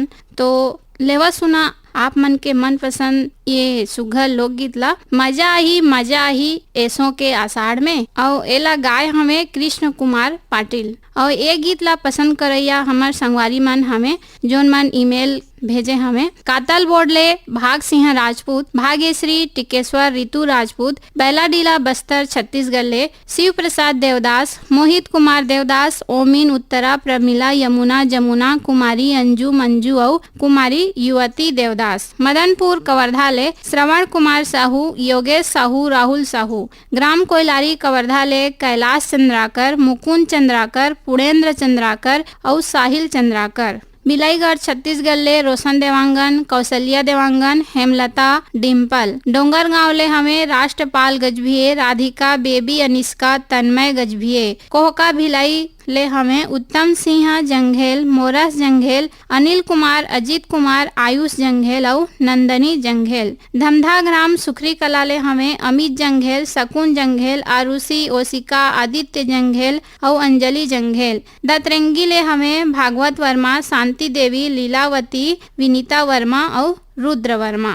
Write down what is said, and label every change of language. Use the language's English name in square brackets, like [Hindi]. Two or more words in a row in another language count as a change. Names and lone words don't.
[Chhattisgarhi] तो लेवा सुना आप मन के मन पसंद ये सुघर लोकगीत ला मजा ही ऐसों के आषाढ़ में। और एला गाय हमें कृष्ण कुमार पाटिल। और ये गीत ला पसंद करैया हमार संगवारी मन हमें जोन मन ईमेल भेजे हमें कातल बोर्ड ले भाग सिंह राजपूत, भाग्यश्री टिकेश्वर, रितु राजपूत, बैलाडीला बस्तर छत्तीसगढ़ ले शिव प्रसाद देवदास, मोहित कुमार देवदास, ओमिन उत्तरा, प्रमिला यमुना, जमुना कुमारी, अंजू मंजू और कुमारी युवती देवदास, मदनपुर कवर्धा ले श्रवण कुमार साहू, योगेश साहू, राहुल साहू, ग्राम कोयलारी कवर्धा ले कैलाश चंद्राकर, मुकुंद चंद्राकर, पुणेन्द्र चंद्राकर और साहिल चंद्राकर, बिलाईगढ़ छत्तीसगढ़ ले रोशन देवांगन, कौशल्या देवांगन, हेमलता, डिम्पल, डोंगरगांव ले हमें राष्ट्रपाल गजभिये, राधिका, बेबी अनिष्का, तन्मय गजभिये, कोहका भिलाई ले हमें उत्तम सिंह जंघेल, मोरस जंघेल, अनिल कुमार, अजीत कुमार, आयुष जंघेल और नंदनी जंघेल, धमधा ग्राम सुखरी कला ले हमें अमित जंघेल, शकुन जंघेल, आरुषि, ओशिका, आदित्य जंघेल और अंजलि जंघेल, दतरंगी ले हमें भागवत वर्मा, शांति देवी, लीलावती, विनीता वर्मा और रुद्र वर्मा।